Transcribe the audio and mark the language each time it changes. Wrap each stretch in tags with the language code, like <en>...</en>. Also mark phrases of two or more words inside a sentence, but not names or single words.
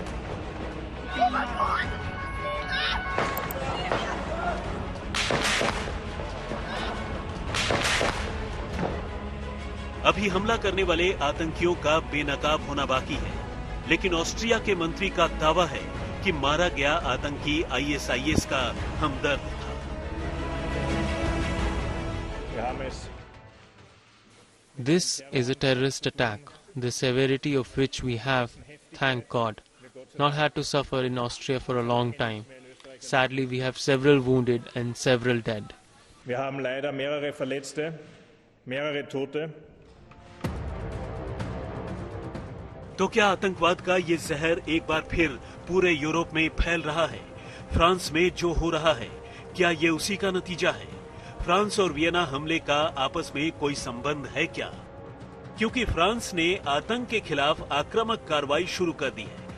<hi>अभी हमला करने वाले आतंकियों का बेनकाब होना बाकी है, लेकिन ऑस्ट्रिया के मंत्री का दावा है कि मारा गया आतंकी ISIS का हमदर्द था।</hi> <en>This is a terrorist attack, the severity of which we have, thank God, not had to suffer in Austria for a long time. Sadly, we have several wounded and several dead.</en> <de>Wir haben leider mehrere Verletzte, mehrere Tote.</de> <hi>तो क्या आतंकवाद का ये जहर एक बार फिर पूरे यूरोप में फैल रहा है? फ्रांस में जो हो रहा है, क्या ये उसी का नतीजा है? फ्रांस और वियना हमले का आपस में कोई संबंध है क्या? क्योंकि फ्रांस ने आतंक के खिलाफ आक्रामक कार्रवाई शुरू कर दी है।</hi>